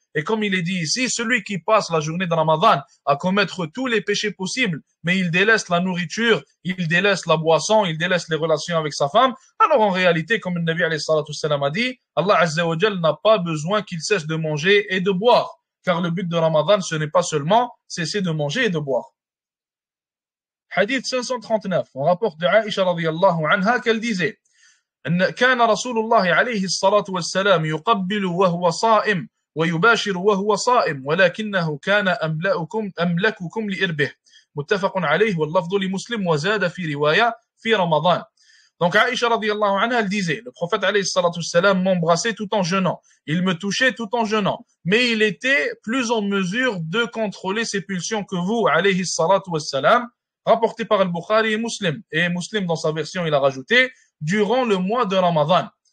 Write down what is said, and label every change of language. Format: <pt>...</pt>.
<fr>Et comme il est dit ici, celui qui passe la journée de Ramadan à commettre tous les péchés possibles, mais il délaisse la nourriture, il délaisse la boisson, il délaisse les relations avec sa femme, alors en réalité, comme le Nabi alayhi salatu wassalam a dit, Allah Azza wa Jal n'a pas besoin qu'il cesse de manger et de boire. Car le but de Ramadan, ce n'est pas seulement cesser de manger et de boire. Hadith 539, on rapporte de Aïcha radiyallahu anha qu'elle disait</fr> <ar>كان رسول الله عليه الصلاة والسلام يقبل وهو صائم ويباشر وهو صائم ولكنه كان أملككم لإربه متفق عليه واللفظ لمسلم وزاد في رواية في رمضان.</ar> <fr>Donc Aïcha radiyallahu anha, elle disait, le prophète alayhi salatu wassalam m'embrassait tout en jeûnant, il me touchait tout en jeûnant, mais il était plus en mesure de contrôler ses pulsions que vous, alayhi salatu wassalam, rapporté par Al-Bukhari et Muslim. Et Muslim, dans sa version, il a rajouté, durant le mois de Ramadan.</fr>